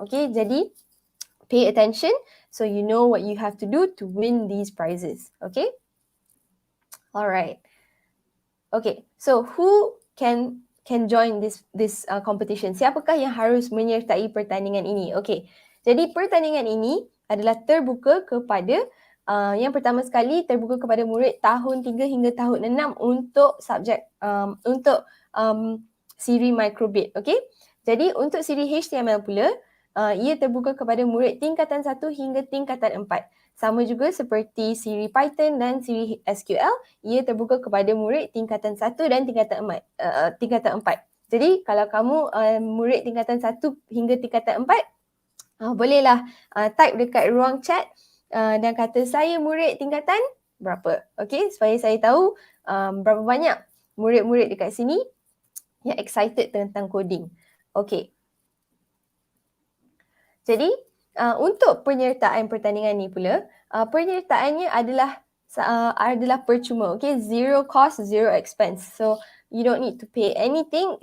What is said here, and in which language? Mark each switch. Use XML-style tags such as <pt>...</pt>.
<en>Okay,</en> <ms>jadi</ms> <en>pay attention so you know what you have to do to win these prizes. Okay? Alright. Okay, so who can join this competition?</en> <ms>Siapakah yang harus menyertai pertandingan ini? Okay, jadi pertandingan ini adalah terbuka kepada yang pertama sekali terbuka kepada murid tahun 3 hingga tahun 6 untuk subjek untuk siri microbit. Okay? Jadi untuk siri HTML pula, ia terbuka kepada murid tingkatan 1 hingga tingkatan 4. Sama juga seperti siri Python dan siri SQL, ia terbuka kepada murid tingkatan 1 dan tingkatan 4. Jadi kalau kamu murid tingkatan 1 hingga tingkatan 4, bolehlah type dekat ruang chat dan kata saya murid tingkatan berapa. Okay, supaya saya tahu berapa banyak murid-murid dekat sini yang excited tentang coding. Okay. Jadi, untuk penyertaan pertandingan ni pula, penyertaannya adalah percuma.</ms> <en>Okay, zero cost, zero expense. So, you don't need to pay anything.</en>